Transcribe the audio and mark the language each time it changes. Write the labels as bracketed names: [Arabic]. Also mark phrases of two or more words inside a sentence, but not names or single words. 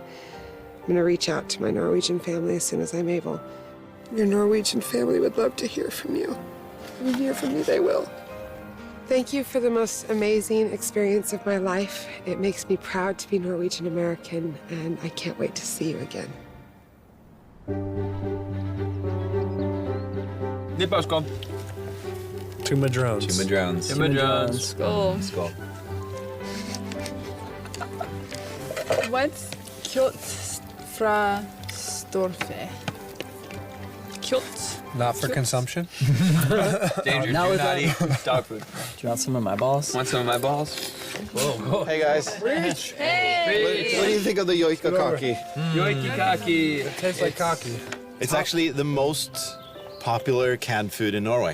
[English] I'm going to reach out to my Norwegian family as soon as I'm able. Your Norwegian family would love to hear from you. And hear from you they will. Thank you for the most amazing experience of my life. It makes me proud to be Norwegian American, and I can't wait to see you again. Nipperskål. Two Madrones. Two Madrones. Two Madrones. Skål. Skål. What's [Norwegian] kjøtt fra storfe? [English] Kjøtt? Not for consumption? Danger, Now do with not that- eat dog food. Do you want some of my balls? Want some of my balls? Whoa. Hey, guys. What do you think of the joika kaki? Joiki kaki. It tastes like cocky. It's actually the most popular canned food in Norway.